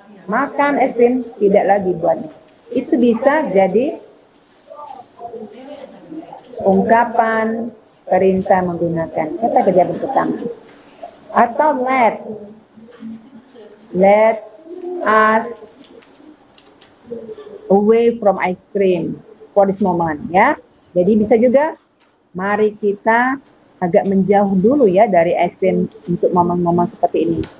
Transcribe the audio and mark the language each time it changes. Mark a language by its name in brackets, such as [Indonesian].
[Indonesian] Makan es krim tidak lagi buatnya. Itu bisa jadi ungkapan perintah menggunakan kata kerja bersama. [English] Atau let us away from ice cream for this moment, ya. [Indonesian] Jadi bisa juga mari kita agak menjauh dulu ya dari es krim untuk momen-momen seperti ini.